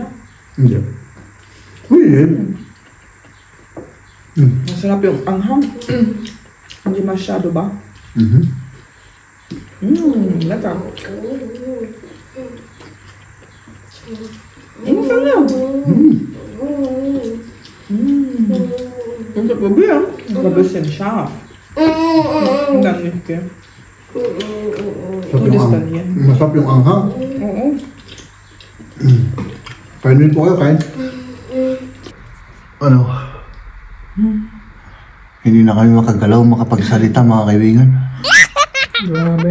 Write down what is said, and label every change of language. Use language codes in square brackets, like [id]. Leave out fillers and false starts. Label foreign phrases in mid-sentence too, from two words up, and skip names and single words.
[tl] Hindi. Uy, Masarap yung anghang. Hindi masyado ba? Lecker. Masarap yan. [de] Inte probieren. Das war ein bisschen scharf. Und dann nicht, gell? [tl] masarap yung anghang. Oo. Kainin po kayo, kain. Ano? Hindi na kami makagalaw, makapagsalita mga kaibigan. Grabe.